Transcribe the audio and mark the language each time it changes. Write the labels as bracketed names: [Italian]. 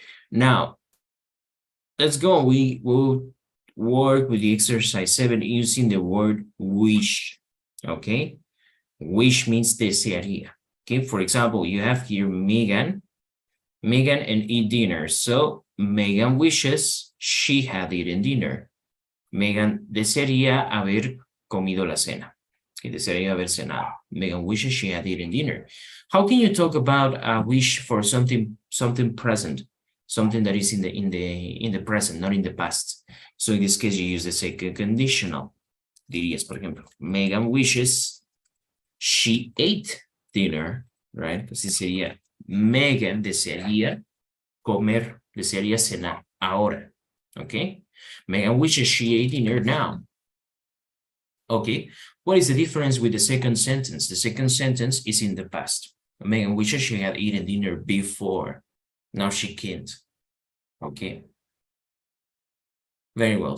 [English] Now, let's go. We will work with the exercise 7 using the word wish, okay? Wish means desearía, okay? For example, you have here Megan and eat dinner. So Megan wishes she had eaten dinner. [Spanish] Megan desearía haber comido la cena. Que desearía haber cenado. [English] Megan wishes she had eaten dinner. How can you talk about a wish for something present, something that is in the present, not in the past? So in this case, you use the second conditional. [Spanish] Dirías, por ejemplo, [English] Megan wishes she ate dinner, right? [Spanish] Así sería, Megan desearía comer, desearía cenar ahora, okay? [English] Megan wishes she ate dinner now. Okay, what is the difference with the second sentence? The second sentence is in the past. Megan wishes she had eaten dinner before. Now she can't. Okay. Very well.